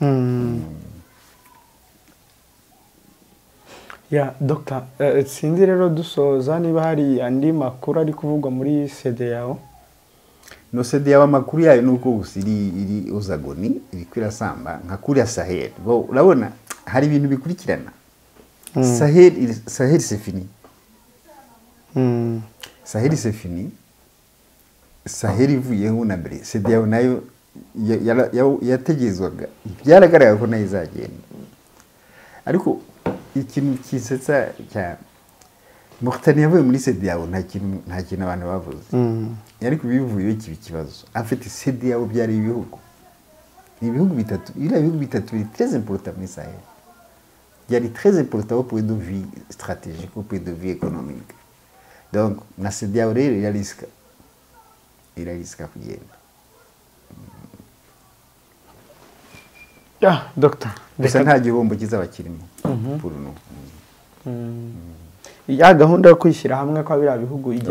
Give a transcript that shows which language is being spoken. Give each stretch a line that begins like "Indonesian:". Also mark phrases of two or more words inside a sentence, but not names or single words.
Kinyarwanda: ya Dr. Sindi rero dusoza niba hari andi makuru ari kuvugwa muri CEDEAO no CEDEAO amakuru yayo nuko gusa iri uzagoni iri kwirasamba nka kuri ya Sahel urabona hari ibintu bikurikirana Sahel
French: c'est fini
Kinyarwanda: Sahel
French: c'est fini
Kinyarwanda: Sahel ivuyeho na mbere CEDEAO nayo yategezwaga byaragaragaye ko nayo izagenda ariko ikintu kisetsa cya Mauritania yavuye muri CEDEAO nta kintu abantu bavuze ariko bivuye kibi kibazo afite CEDEAO byari ibihugu bitatu biri
French: très important
Kinyarwanda: muri Sahel byari
French: très important au point de vue stratégique au point de vue économique
Kinyarwanda: donc na CEDEAO rero irarisika kugenda ya Dr. gusa nta gihombo kizaba kirimo ya gahunda yo kwishyira hamwe kwa bira bihugu igeze